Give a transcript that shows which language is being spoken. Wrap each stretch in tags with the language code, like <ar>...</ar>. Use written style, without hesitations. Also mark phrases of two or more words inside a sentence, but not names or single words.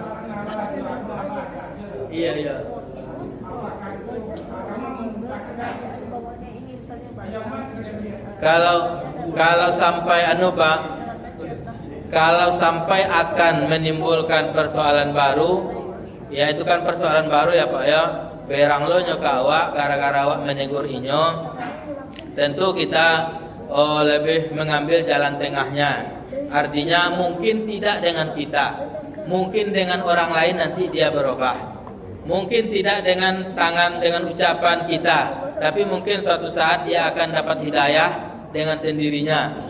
<id>Kalau sampai Pak, kalau sampai akan menimbulkan persoalan baru, ya itu kan persoalan baru ya Pak ya.</id> <min>Berang lo nyoka awak gara-gara awak menegur inyo.</min> <id>Tentu kita lebih mengambil jalan tengahnya. Artinya mungkin tidak dengan kita, mungkin dengan orang lain nanti dia berubah. Mungkin tidak dengan tangan, dengan ucapan kita, tapi mungkin suatu saat dia akan dapat hidayah dengan sendirinya.</id>